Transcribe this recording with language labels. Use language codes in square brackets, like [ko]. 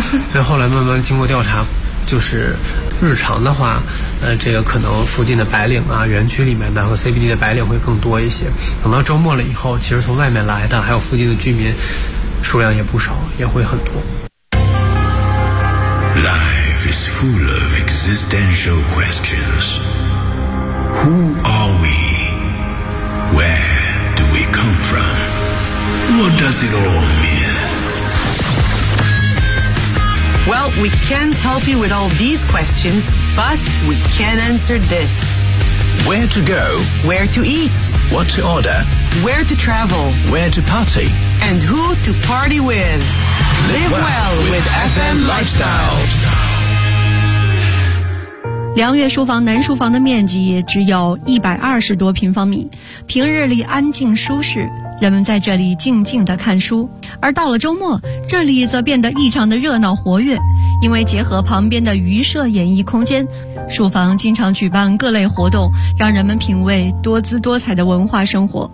[zh] 所以后来慢慢经过调查，就是日常的话，这个可能附近的白领啊，园区里面的和 CBD 的白领会更多一些。等到周末了以后，其实从外面来的还有附近的居民数量也不少，也会很多。 [en] Life is full of existential questions. Who are we? Where do we come from? What does it all mean? Well, we can't help you with all these questions, but we can answer this. Where to go? Where to eat? What to order? Where to travel? Where to party? And who to party with? Live well with FM Lifestyle. [zh] 良悦书房南书房的面积也只有120多平方米，平日里安静舒适，人们在这里静静地看书，而到了周末，这里则变得异常的热闹活跃。因为结合旁边的鱼舍演艺空间，书房经常举办各类活动，让人们品味多姿多彩的文化生活。